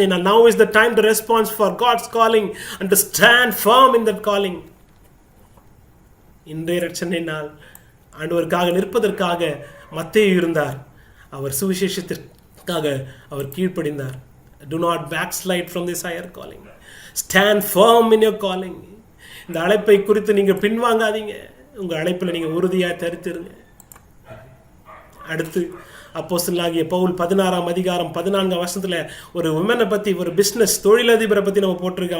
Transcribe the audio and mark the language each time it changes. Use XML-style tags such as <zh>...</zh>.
<en>Now is the time to respond for God's calling and to stand firm in that calling.</en> <ta>இன்றைய ரட்சணை நாள். ஆண்டவருக்காக நிற்பதற்காக மத்தேயு இருந்தார். அவர் சுவிசேஷத்திற்காக அவர் கீழ்ப்படிந்தார்.</ta> <en>Do not backslide from this higher calling. Stand firm in your calling.</en> <ta>இந்த அழைப்பை குறித்து நீங்கள் பின்வாங்காதீங்க. உங்கள் அழைப்பில் நீங்கள் உறுதியாக தரித்திருங்க. அடுத்து அப்போஸ்தலனாகிய பவுல் 16ஆம் அதிகாரம் 14ஆம் வசனத்தில் ஒரு உமனை பற்றி, ஒரு பிஸ்னஸ் தொழிலதிபரை பற்றி நம்ம போட்டிருக்கோம்.</ta>